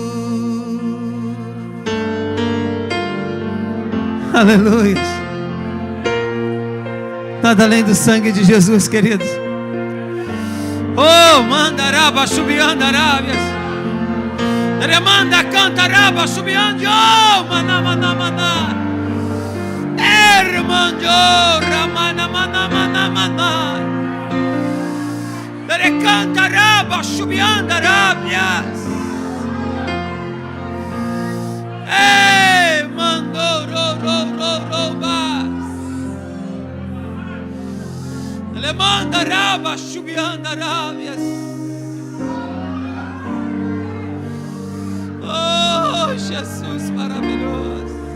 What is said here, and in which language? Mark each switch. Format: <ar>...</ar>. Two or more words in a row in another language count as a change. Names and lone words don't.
<pt>Aleluia. Nada além do sangue de Jesus, queridos. Oh, mandaraba, subiandarábias. Remanda, cantaraba, subiando. Oh, manamana. Hermano, ramana, manamana. Cantaraba, subiandarábias. Ei, mandou, ele manda raba, subiandarábias. Oh, Jesus maravilhoso.</pt>